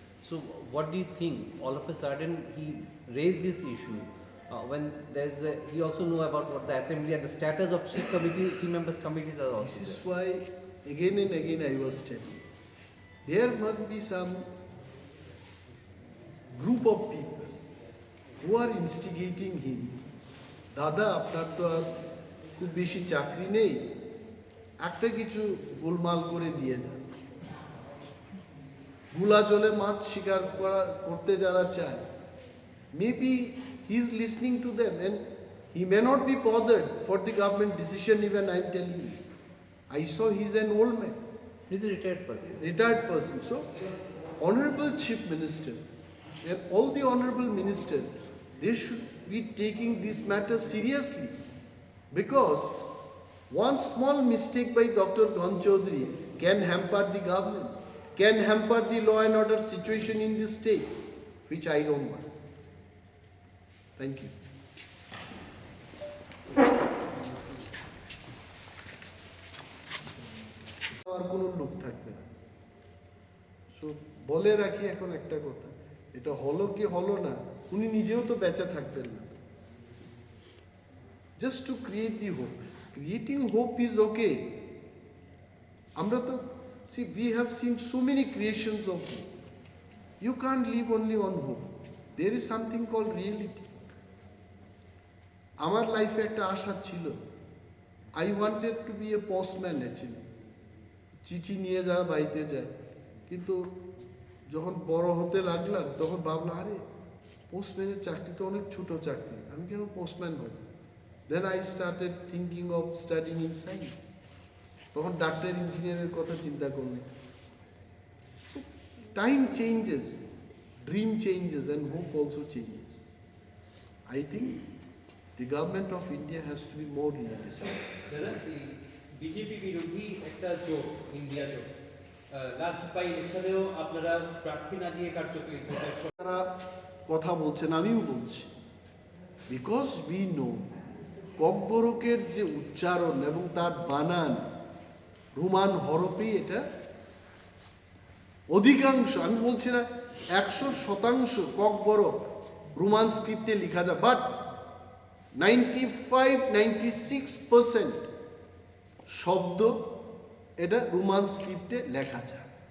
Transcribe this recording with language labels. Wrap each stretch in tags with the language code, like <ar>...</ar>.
<en>So what do you think? All of a sudden he raised this issue when he also know about what the assembly and the status of chief committee, chief members committees are also. This is why again and again I was telling, there must be some group of people who are instigating him.</en> <bn>Dada, আপনার তো আর খুব বেশি চাকরি নেই, একটা কিছু গোলমাল করে দিয়ে দেন। গুলা জলে মাছ শিকার করতে যারা চায়,</bn> <en>maybe he is listening to them and he may not be bothered for the government decision even I am telling you. I saw he is an old man, He is a retired person. retired person. So, Honorable Chief Minister and all the honorable ministers, they should be taking this matter seriously, because one small mistake by Dr. Gan Chaudhary can hamper the government, can hamper the law and order situation in this state, which I don't want. Thank you.</en> <bn>আর কোনো লোক থাকবে না। So বলে রাখি এখন একটা কথা, এটা হলো কি হলো না, উনি নিজেও তো বেঁচে থাকবেন না।</bn> <en>Just to create the hope, creating hope is okay.</en> <bn>আমরা তো</bn> <en>see we have seen so many creations of hope. You can't live only on hope. There is something called reality.</en> <bn>আমার লাইফে একটা আশা ছিল,</bn> <en>I wanted to be a postman actually.</en> <bn>চিঠি নিয়ে যারা বাড়িতে যায়, কিন্তু যখন বড় হতে লাগলাম তখন ভাবলাম আরে পোস্টম্যানের চাকরি তো অনেক ছোট চাকরি, আমি কেন পোস্টম্যান হব?</bn> <en>Then I started thinking of studing in science.</en> <bn>তখন ডাক্তার ইঞ্জিনিয়ারের কথা চিন্তা করলাম।</bn> <en>Time changes, dream changes and hope also changes. I think the government of India has to be more realistic.</en> <bn>BJP বিরোধী একটা জোট, ইন্ডিয়া জোট, লাস্ট বাই ইলেকশনেও আপনারা প্রার্থী না দিয়ে কার্যকরী তারা কথা বলছেন, আমিও বলছি,</bn> <en>because we know</en> <bn>ককবরকের যে উচ্চারণ এবং তার বানান রোমান হরফেই এটা অধিকাংশ, আমি বলছি না 100% ককবরক রোমান স্ক্রিপ্টে লেখা যায়, বাট 95-96% শব্দ এটা রোমান স্ক্রিপ্টে লেখা যায়।</bn>